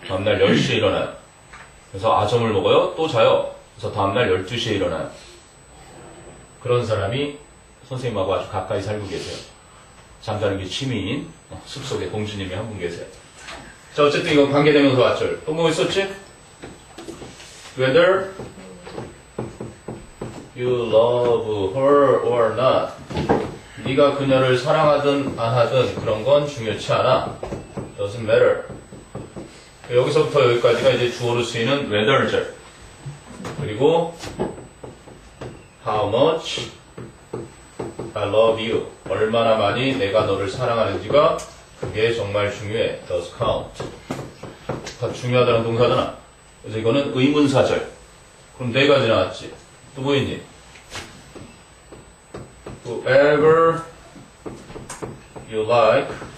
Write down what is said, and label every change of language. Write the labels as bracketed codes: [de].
[ko] 다음날 10시에 일어나요. 그래서 아점을 먹어요. 또 자요. 그래서 다음날 12시에 일어나요. 그런 사람이 선생님하고 아주 가까이 살고 계세요. 잠자는 게 취미인 숲속에 공주님이 한 분 계세요. 자, 어쨌든 이건 관계대명사 왔절. 또 뭐 있었지? [en] Whether you love her or not. [ko] 네가 그녀를 사랑하든 안 하든 그런 건 중요치 않아. [en] Doesn't matter. [ko] 여기서부터 여기까지가 이제 주어로 쓰이는 whether절. 그리고 [en] how much I love you. [ko] 얼마나 많이 내가 너를 사랑하는지가 그게 정말 중요해. [en] Does count. [ko] 다 중요하다는 동사잖아. 그래서 이거는 의문사절. 그럼 4가지 나왔지. 또 뭐 있니? [en] Whoever you like.